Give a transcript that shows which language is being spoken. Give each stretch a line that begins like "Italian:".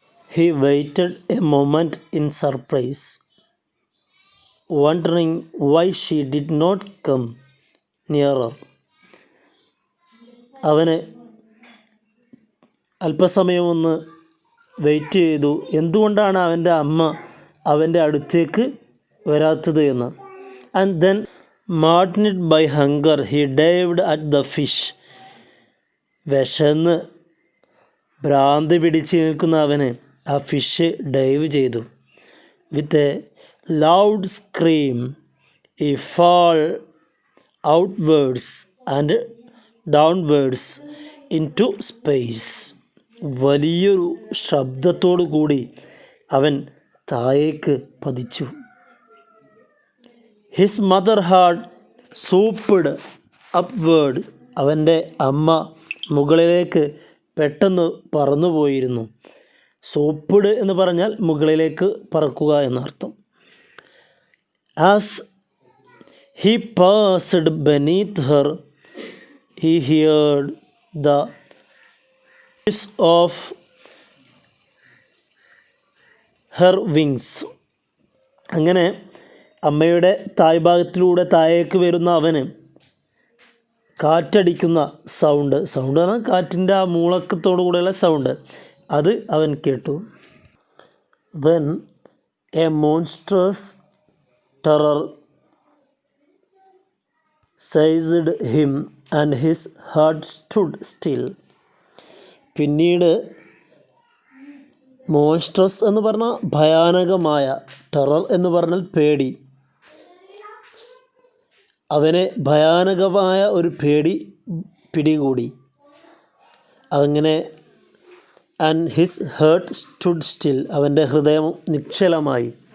English: He waited a moment in surprise, wondering why she did not come nearer.
Malayalam: അവന് അല്പസമയം ഒന്ന് wait ചെയ്തു, എന്തുകൊണ്ടാണ് അവൻ്റെ അമ്മ അവൻ്റെ അടുത്തേക്ക് വരാത്തത് എന്ന്.
English: And then maddened by hunger he dived at the fish.
Malayalam: വിശന്ന് ഭ്രാന്തി പിടിച്ച് നിൽക്കുന്ന അവന് ആ ഫിഷ് ഡൈവ് ചെയ്തു.
English: With a loud scream he fall outwards and downwards into space.
Malayalam: വലിയൊരു ശബ്ദത്തോടു കൂടി അവൻ താഴേക്ക് പതിച്ചു.
English: his mother had swooped upward,
Malayalam: അവൻ്റെ അമ്മ മുകളിലേക്ക് പെട്ടെന്ന് പറന്നുപോയിരുന്നു. സൂപ്പ്ഡ് എന്ന് പറഞ്ഞാൽ മുകളിലേക്ക് പറക്കുക എന്നർത്ഥം. As
English: He passed beneath her. He heard the hiss of her wings.
Malayalam: അങ്ങനെ അമ്മയുടെ തായ്ഭാഗത്തിലൂടെ താഴേക്ക് വരുന്ന അവന് കാറ്റടിക്കുന്ന സൗണ്ട് പറഞ്ഞാൽ കാറ്റിൻ്റെ ആ മൂളക്കത്തോടു കൂടെയുള്ള സൗണ്ട് അത് അവൻ കേട്ടു.
English: Then a monstrous terror seized him and his heart stood still.
Malayalam: പിന്നീട് മോൺസ്ട്രസ് എന്ന് പറഞ്ഞാൽ ഭയാനകമായ, ടെറർ എന്ന് പറഞ്ഞാൽ പേടി, അവനെ ഭയാനകമായ ഒരു പേടി പിടികൂടി. അങ്ങനെ
English: and his heart stood still,
Malayalam: അവൻ്റെ ഹൃദയം നിശ്ചലമായി.